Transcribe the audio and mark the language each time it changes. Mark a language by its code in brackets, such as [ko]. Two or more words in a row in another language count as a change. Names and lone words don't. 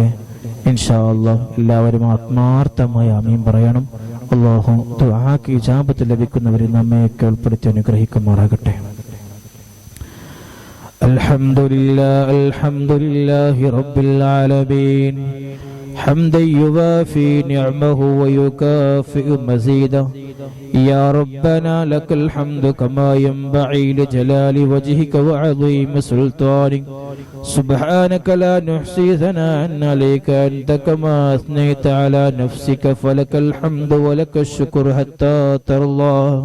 [ar] إن شاء الله [ml] എല്ലാവരും ആത്മാർത്ഥമായി ആമീൻ പറയണം. അല്ലാഹു ദുആക്ക് ഇജാബത്ത് ലഭിക്കുന്നവരെ നമ്മയൊക്കെ ഉൾപ്പെടുത്തി അനുഗ്രഹിക്കുമാറാകട്ടെ. [ar] الحمد لله رب العالمين حمدا يوافي نعمه ويكافئ مزيدا يا ربنا لك الحمد كما ينبغي لجلال وجهك وعظيم سلطانك سبحانك لا نحصي ثناء عليك أنت كما أثنيت على نفسك فلك الحمد ولك الشكر حتى ترضى.